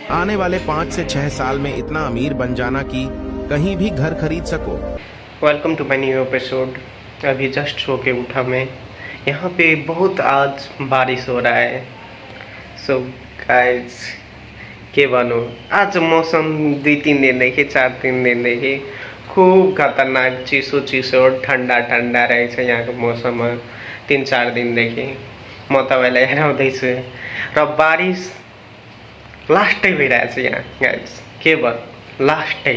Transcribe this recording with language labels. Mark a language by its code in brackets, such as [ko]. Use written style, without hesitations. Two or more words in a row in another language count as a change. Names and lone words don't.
[hi] आने वाले 5 से 6 साल में इतना अमीर बन जाना कि कहीं भी घर खरीद सको। [en] Welcome to my new episode. [hi] अभी जस्ट सो के उठा मैं। यहाँ पे बहुत आज बारिश हो रहा है। [en] so guys [ne] के भनौँ, आज मौसम 2-3 दिनदेखि 4-3 दिनदेखि खूब खतरनाक चिसो ठंडा रहेछ यहाँको मौसम 3-4 दिनदेखि। म तपाईँलाई हेराउँदैछु र बारिश लास्टै भइरहेछ यहाँ गाइस, केवल लास्टै।